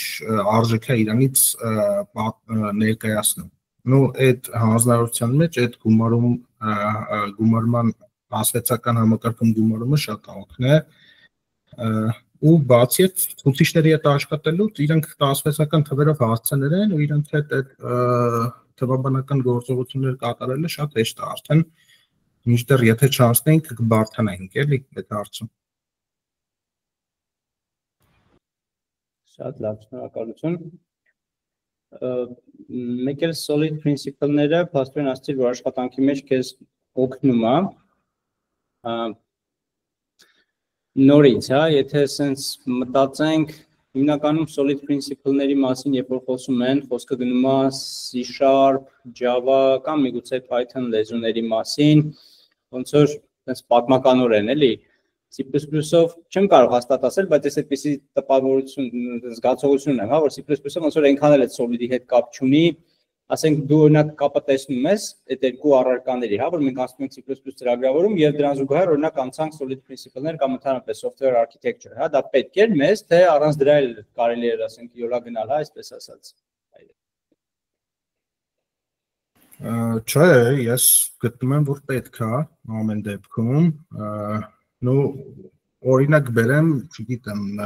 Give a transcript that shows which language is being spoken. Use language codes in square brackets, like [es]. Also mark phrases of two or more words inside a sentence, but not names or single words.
[hy] արժեք է իրանից ներկայացնում։ Նու այդ հանձնարարության մեջ այդ գումարման 16-ական համակարգում գումարումը շատ աղքն է ու բացի այդ ցուցիչների հետ աշխատելուց իրանք 16-ական թվերով հասցեներ են ու իրանք հետ այդ թվաբանական գործողություններ կատարելը շատ հեշտ է արդեն մինչդեռ եթե չանցնենք կբարթանանք էլի այդ հարցում։ Շատ լավ, շնորհակալություն։ Մեկ էլ [en] solid principle-ները [hy] փաստորեն ասացի, որ աշխատանքի մեջ քեզ օգնում է։ Նորից, հա, եթե sense մտածենք, հիմնականում [en] solid principle-ների [hy] մասին, երբ որ խոսում են, խոսքը գնում է C#, Java կամ միգուցե Python լեզուների մասին, ոնց որ sense պատմականորեն, էլի, C++-ով չեմ կարող հաստատ ասել, բայց ես այդպիսի տպավորություն, զգացողություն ունեմ, հա, որ C++-ով ոնց որ այնքան էլ այդ solid-ի հետ կապ չունի, ասենք դու օրինակ կապը տեսնում ես այդ երկու առարկաների, հա, որ մենք ասում ենք C++ ծրագրավորում եւ դրան զուգահեռ օրինակ անցանք [en] solid principle-ներ [hy] կամ ընդհանրապես [en] software architecture, [hy] հա, դա պետք է մեզ, թե առանց դրա էլ կարելի է ասենք յոլա գնալ, հա, այսպես ասած։ Չէ, ես գտնում եմ, որ պետք է ամեն դեպքում, նու օրինակ բերեմ, չգիտեմ,